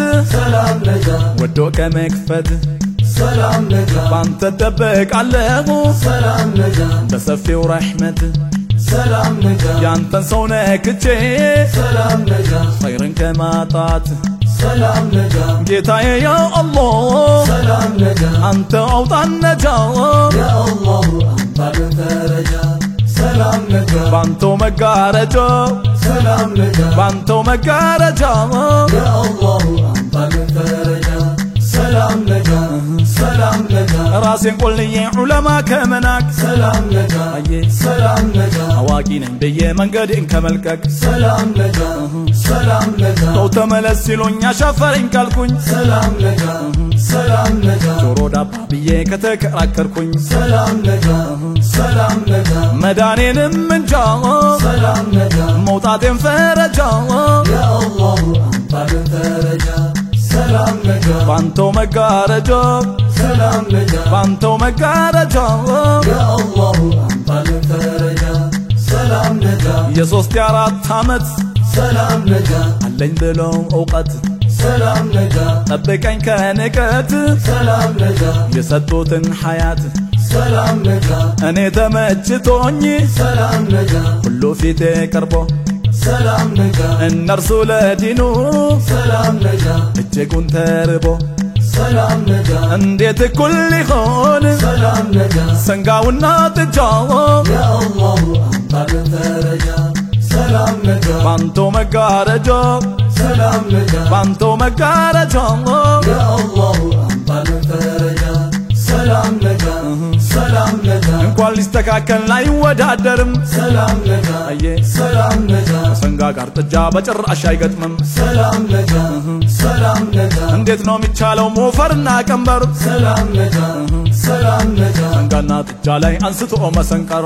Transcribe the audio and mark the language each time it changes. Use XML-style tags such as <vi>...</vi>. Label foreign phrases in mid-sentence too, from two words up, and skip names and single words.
<am>ሰላም ነጋ ወዶ ከመክፈት ሰላም ነጋ ባንተ ተጠበቃለሁ ሰላም ነጋ በሰፊው ረሕመት ሰላም ነጋ ያንተን ሰው ነክቼ ሰላም ነጋ ኸይርን ከማጣት ሰላም ነጋ ጌታዬ ያ አላህ ሰላም ነጋ አንተ አውጣን ነጃ</am> <ar>يا الله أمطل فرجا</ar> <am>ሰላም ነጋ ባንቶ መጋረጃ ሰላም ነጋ ባንቶ መጋረጃ</am> <ar>يا الله أمطل فرجا</ar> <am>ሰላም ነጋ ሰላም ነጋ ራሴን ቆልዬ ዑለማ ከመናቅ ሰላም ነጋ አየ ሰላም ነጋ አዋቂ ነኝ ብዬ መንገዴን ከመልቀቅ ሰላም ነጋ ሰላም ነጋ ሰው ተመለስ ሲሉኝ አሻፈረኝ ካልኩኝ ሰላም ነጋ ሰላም ነጋ ጆሮ ዳባ ብዬ ከተከራከርኩኝ ሰላም ነጋ ሰላም ነጋ መዳኔንም እንጃ ሰላም ነጋ መውጣቴን ፈረጃ</am> <ar>يا الله أمطل فرجا</ar> <am>ሰላም ነጋ ባንቶ መጋረጃ ሰላም ነጋ ባንቶ መጋረጃ</am> <ar>يا الله أمطل فرجا</ar> <am>ሰላም ነጋ የሶስት የአራት ዓመት ሰላም ነጋ አለኝ ብሎ እውቀት ሰላም ነጋ ጠብቀኝ ከንቀት ሰላም ነጋ የሰጡትን ሐያት ሰላም ነጋ እኔ ተመችቶኝ ሰላም ነጋ ሁሉ ፊቴ ቀርቦ ሰላም ነጋ እነርሱ ለዲኑ ሰላም ነጋ እጅጉን ተርቦ ሰላም ነጋ እንዴት እኩል ሊሆን ሰላም ነጋ ሰንጋውና ጥጃው</am> <ar>يا الله أمطل فرجا</ar> <am>ሰላም ነጋ ባንቶ መጋረጃ ሰላም ነጋ ባንቶ መጋረጃ</am> <ar>يا الله أمطل فرجا</ar> <am>ሰላም ነጋ ሰላም ነጋ እንኳን ሊስተካከል አይወዳደርም ሰላም ነጋ አየ ሰላም ነጋ ሰንጋ ጋር ጥጃ በጭራሽ አይገጥምም ሰላም ነጋ ሰላም ነጋ እንዴት ነው የሚቻለው ሞፈርና ቀንበር ሰላም ነጋ ሰላም ነጋ ሰንጋና ጥጃ ላይ አንስቶ መሰንቀር</am>